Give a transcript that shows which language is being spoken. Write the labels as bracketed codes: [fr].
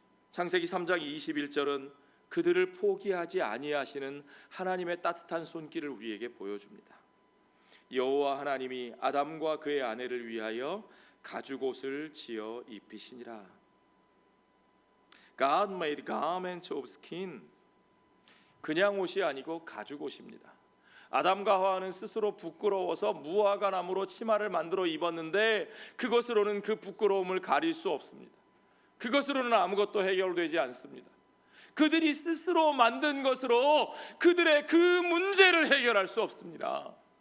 [ko] 창세기 3장 21절은 그들을 포기하지 아니하시는 하나님의 따뜻한 손길을 우리에게 보여줍니다. 여호와 하나님이 아담과 그의 아내를 위하여 가죽옷을 지어 입히시니라. [en] God made garments of skin. [ko] 그냥 옷이 아니고 가죽옷입니다. 아담과 하와는 스스로 부끄러워서 무화과 나무로 치마를 만들어 입었는데 그것으로는 그 부끄러움을 가릴 수 없습니다. 그것으로는 아무것도 해결되지 않습니다. 그들이 스스로 만든 것으로 그들의 그 문제를 해결할 수 없습니다.